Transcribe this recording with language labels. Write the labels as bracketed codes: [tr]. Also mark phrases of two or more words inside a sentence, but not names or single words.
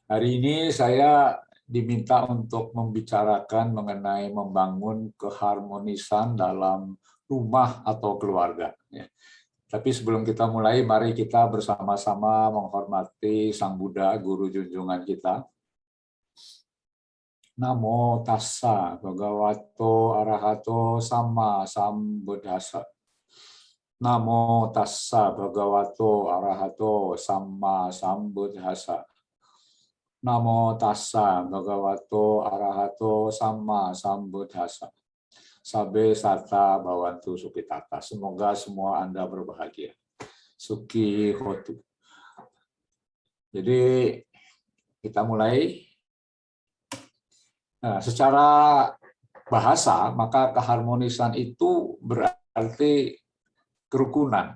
[id] Hari ini saya diminta untuk membicarakan mengenai membangun keharmonisan dalam rumah atau keluarga. Tapi sebelum kita mulai, mari kita bersama-sama menghormati Sang Buddha, Guru junjungan kita. [pi] Namo tassa bhagavato arahato samma sambuddhassa. Namo tassa bhagavato arahato samma sambuddhassa. Namo tassa bhagavato arahato samma sambuddhassa. Sabe sata bhavantu sukitata. [id] Semoga semua Anda berbahagia. [pi] Suki hotu. [id] Jadi kita mulai. Nah, secara bahasa maka keharmonisan itu berarti kerukunan.